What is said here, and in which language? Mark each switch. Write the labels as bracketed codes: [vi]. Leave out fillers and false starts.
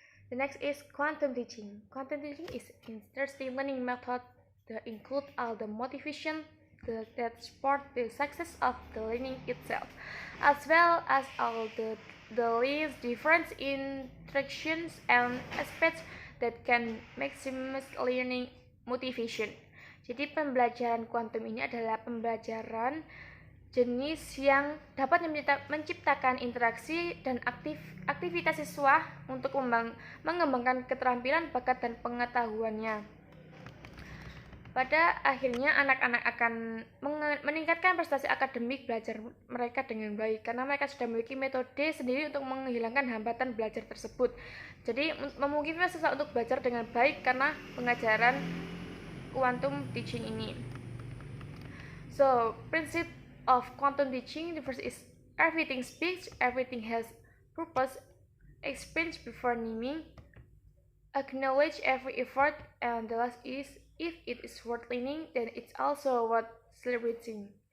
[en] The next is quantum teaching. Quantum teaching is an interesting learning method that includes all the motivation that support the success of the learning itself, as well as all the least different interactions and aspects that can maximize learning motivation. [id] Jadi pembelajaran kuantum ini adalah pembelajaran jenis yang dapat menciptakan interaksi dan aktivitas siswa untuk mengembangkan keterampilan, bakat, dan pengetahuannya. Pada akhirnya anak-anak akan meningkatkan prestasi akademik belajar mereka dengan baik karena mereka sudah memiliki metode sendiri untuk menghilangkan hambatan belajar tersebut. Jadi memungkinkan siswa untuk belajar dengan baik karena pengajaran quantum teaching ini. [en] So, principle of quantum teaching, the first is everything speaks, everything has purpose, experience before naming, acknowledge every effort, and the last is if it is worth learning, then it's also worth celebrating.